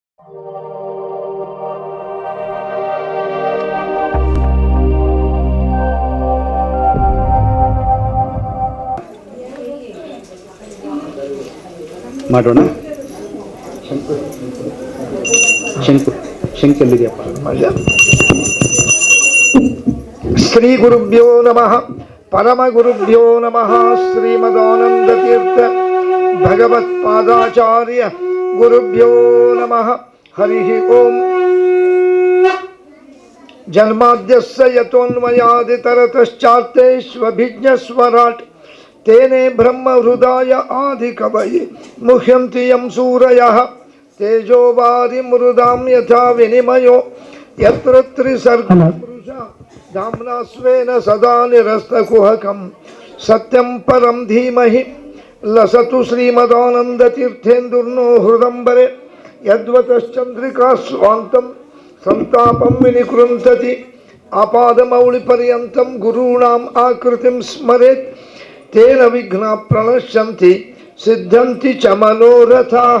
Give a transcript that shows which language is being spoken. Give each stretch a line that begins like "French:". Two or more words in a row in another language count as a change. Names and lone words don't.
Kannada: ಮಾಡೋಣ. ಶಂಕಲ್ಲಿದೆಯಪ್ಪ.
Sanskrit: ಶ್ರೀ ಗುರುಭ್ಯೋ ನಮಃ. ಪರಮ ಗುರುಭ್ಯೋ ನಮಃ. ಶ್ರೀಮದಾನಂದ ತೀರ್ಥ ಭಗವತ್ಪಾದಾಚಾರ್ಯ ಗುರುಭ್ಯೋ ನಮಃ. ಹರಿ ಓಂ. ಜನ್ಮಾದ್ಯಸ್ಯ ಯತೋನ್ಮಯಾದಿ ತರತಶ್ಚಾರ್ತೇಷ್ವಭಿಜ್ಞಸ್ವರಾಟ್ ತೇನೇ ಬ್ರಹ್ಮ ಹೃದಯ ಆದಿ ಕವಯೇ ಮುಹ್ಯಂತಿ ಯಂ ಸೂರಯಃ ತೇಜೋ ವಾರಿ ಮೃದಾಂ ಯಥಾ ವಿನಿಮಯೋ ಯತ್ರ ತ್ರಿಸರ್ಗ ಪುರುಷ ಧಾಮ್ನಾ ಸ್ವೇನ ಸದಾ ನಿರಸ್ತಕುಹಕಂ ಸತ್ಯಂ ಪರಂ ಧೀಮಹಿ ಲಸತು ಶ್ರೀಮದಾನಂದ ತೀರ್ಥೇಂದುರ್ನೋ ಹೃದಂಬರೆ ಯದ್ವತಶ್ಚಂದ್ರಿಕಾ ಸ್ವಾಂತಂ ಸಂತಾಪಂ ವಿನಿಕೃಂತತಿ ಆಪಾದಮೌಳಿಪರ್ಯಂತಂ ಗುರುಣಾಂ ಆಕೃತಿಂ ಸ್ಮರೇತ್ ತೇನ ವಿಘ್ನ ಪ್ರಣಶ್ಯಂತಿ ಸಿದ್ಧಂತಿ ಚ ಮನೋರಥಾಃ.